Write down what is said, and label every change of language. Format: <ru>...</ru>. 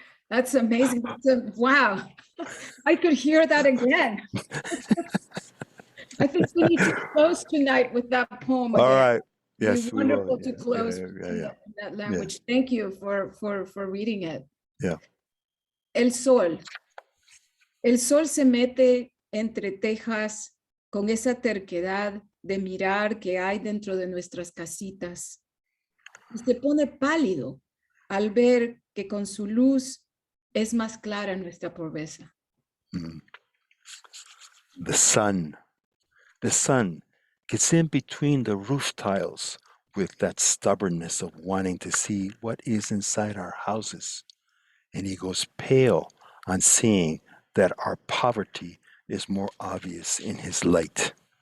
<en>That's amazing. Wow. I could hear that again. I think we need to close tonight with that poem again. All right. Yes, It'd be we will. wonderful to close in that language. Thank you for reading it. Yeah.</en> <es>El sol. El sol se mete entre tejas con esa terquedad de mirar que hay dentro de nuestras casitas. Y se pone pálido al ver que con su luz es más clara nuestra pobreza.</es> <en>The sun gets in between the roof tiles with that stubbornness of wanting to see what is inside our houses. And he goes pale on seeing that our poverty is more obvious in his light.</en>